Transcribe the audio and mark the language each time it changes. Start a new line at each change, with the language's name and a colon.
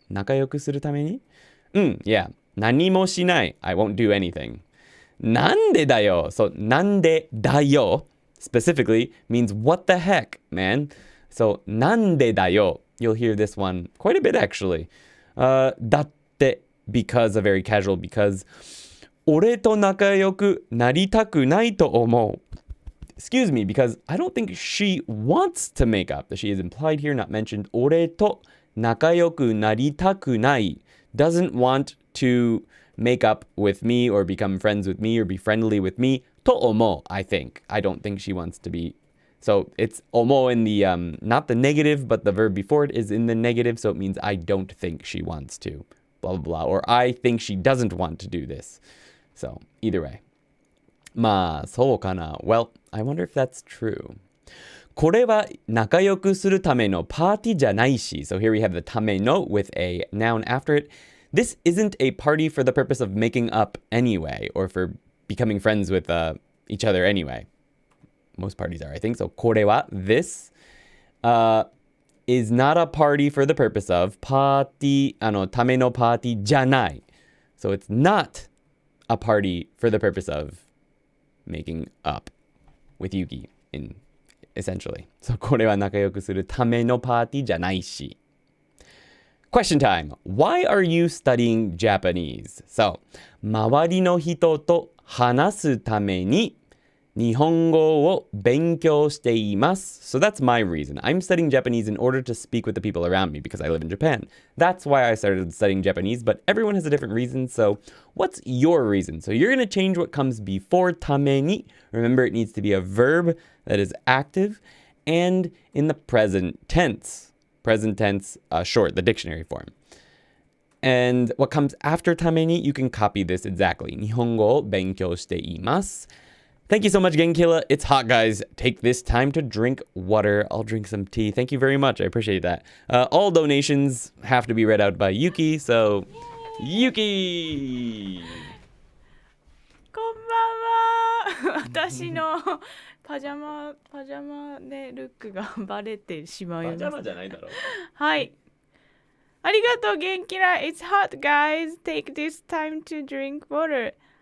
Japanese: 仲良くするために?
English: Yeah.
Japanese: 何もしない.
English: I won't do anything.
Japanese: なんでだよ?
English: So
Japanese: なんでだよ
English: specifically means what the heck, man.
Japanese: So なんでだよ.
English: You'll hear this one quite a bit actually.
Japanese: だって
English: because a very casual because
Japanese: 俺と仲良くなりたくないと思う.
English: Excuse me, because I don't think she wants to make up. The she is implied here, not mentioned.
Japanese: 俺と仲良くなりたくない
English: doesn't want to make up with me or become friends with me or be friendly with me.
Japanese: と思う,
English: I think. I don't think she wants to be. So it's 思う in the, not the negative, but the verb before it is in the negative. So it means I don't think she wants to. Blah, blah, blah. Or I think she doesn't want to do this. So, either way.
Japanese: まあ、そうかな.
English: Well, I wonder if that's true.
Japanese: これは仲良くするためのパーティーじゃないし.
English: So here we have the ための with a noun after it. This isn't a party for the purpose of making up anyway, or for becoming friends with each other anyway. Most parties are, I think. So, これは this is not a party for the purpose of
Japanese: パーティー、ためのパーティーじゃない.
English: So it's not a party for the purpose of making up with Yuki, in essentially.
Japanese: So これは仲良くするためのパーティーじゃないし.
English: Question time. Why are you studying Japanese?
Japanese: So 周りの人と話すために日本語を勉強しています.
English: So that's my reason. I'm studying Japanese in order to speak with the people around me because I live in Japan. That's why I started studying Japanese, but everyone has a different reason. So what's your reason? So you're going to change what comes before ために. Remember, it needs to be a verb that is active and in the present tense. Present tense, short, the dictionary form. And what comes after ために, you can copy this exactly.
Japanese: 日本語を勉強しています.
English: Thank you so much, Genkilla. It's hot, guys. Take this time to drink water. I'll drink some tea. Thank you very much. I appreciate that. All donations have to be read out by Yuki, so Yuki!
Japanese: こんばんは。私のパジャマでルックがバレてしまうよね。パジャマじゃないだろう。はい。ありがとう、元気な。
English: It's hot, guys. Take this time to drink water.